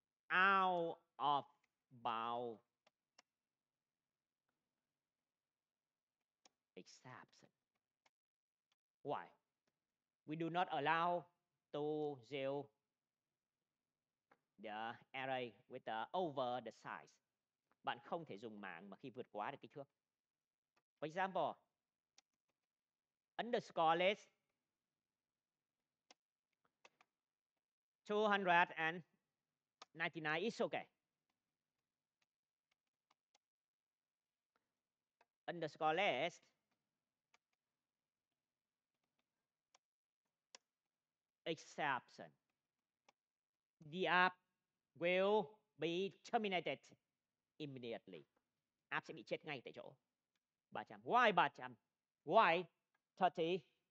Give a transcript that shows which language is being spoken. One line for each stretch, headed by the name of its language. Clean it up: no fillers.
English: Out of bound exception. Why? We do not allow to use the array with over the size.
Vietnamese: Bạn không thể dùng mạng mà khi vượt quá được kích thước.
English: For example, underscore list 299 is okay. Underscore list exception. The app will be terminated immediately.
Vietnamese: App sẽ bị chết ngay tại chỗ.
English: 300. Why 300? Why 30?